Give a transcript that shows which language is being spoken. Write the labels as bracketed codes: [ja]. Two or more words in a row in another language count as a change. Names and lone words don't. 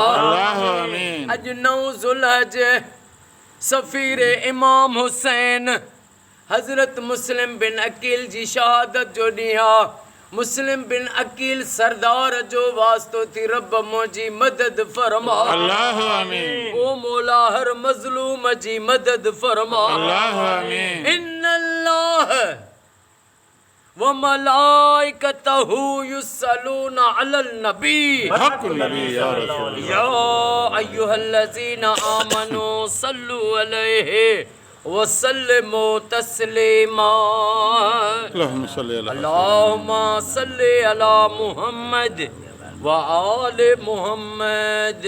[sd] अॼु 9 ज़ुल्हज सफ़ीर इमाम हुसैन हज़रत मुस्लिम बिन अकील जी शहादत जो ॾींहुं आहे। मुस्लिम बिन अकील सरदार जो वास्तो थी रब मुंहिंजी मदद फरमा। ओ मौला हर मज़लूम जी मदद फरमा। [ar] إن الله وملائكته يصلون على النبي يا أيها الذين آمنوا صلوا عليه وسلموا تسليما. اللهم صل على محمد وآل محمد.